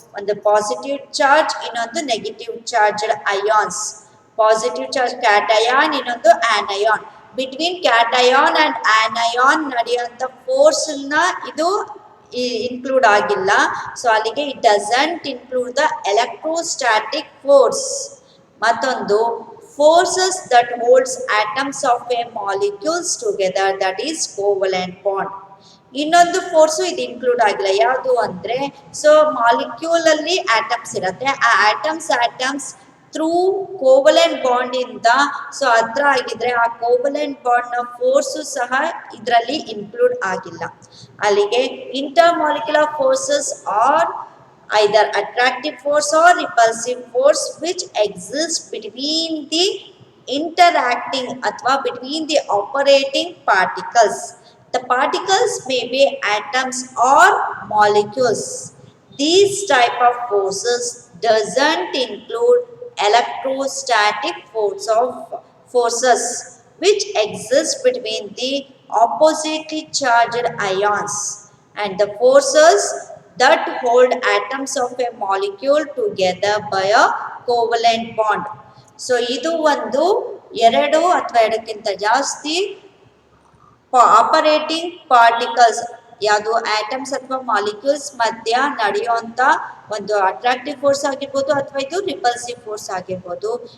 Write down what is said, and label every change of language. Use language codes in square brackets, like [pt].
[kn] ಒಂದು positive charge, ಇನ್ನೊಂದು negative charged ions. Positive charge cation, ಇನ್ನೊಂದು anion. Between cation and anion ನಡೆಯುವಂಥ ಫೋರ್ಸನ್ನ ಇದು ಇನ್ಕ್ಲೂಡ್ ಆಗಿಲ್ಲ. [en] so [kn] ಅಲ್ಲಿಗೆ [en] It doesn't include the electrostatic force. [kn] ಮತ್ತೊಂದು [en] forces that holds atoms of a molecules together, that is covalent bond. [kn] ಇನ್ನೊಂದು force ಇದು include ಆಗಿಲ್ಲ. ಯಾವುದು ಅಂದರೆ, ಸೊ ಮಾಲಿಕ್ಯೂಲ್ ಅಲ್ಲಿ ಆಟಮ್ಸ್ ಇರುತ್ತೆ, ಆ ಆಟಮ್ಸ್ ಥ್ರೂ ಕೋವಲೆಂಟ್ ಬಾಂಡ್ ಇಂದ ಸೊ ಹತ್ರ ಆಗಿದ್ರೆ ಆ ಕೋವಲೆಂಟ್ ಬಾಂಡ್ ನ ಫೋರ್ಸು ಸಹ ಇದರಲ್ಲಿ ಇನ್ಕ್ಲೂಡ್ ಆಗಿಲ್ಲ. ಅಲ್ಲಿಗೆ [en] intermolecular forces are either attractive force or repulsive force which exists between the interacting [kn] athwa [en] between the operating particles. The particles may be atoms or molecules. These type of forces doesn't include electrostatic forces which exist between the oppositely charged ions and the forces that hold atoms of a molecule together by a covalent bond. [kn] So ಇದು ಒಂದು ಎರಡು ಅಥವಾ ಎರಡಕ್ಕಿಂತ ಜಾಸ್ತಿ operating particles, ಯಾವುದು atoms ಅಥವಾ molecules ಮಧ್ಯ ನಡೆಯುವಂಥ ಒಂದು ಅಟ್ರಾಕ್ಟಿವ್ ಫೋರ್ಸ್ ಆಗಿರ್ಬೋದು ಅಥವಾ ಇದು ರಿಪಲ್ಸಿವ್ ಫೋರ್ಸ್ ಆಗಿರ್ಬೋದು.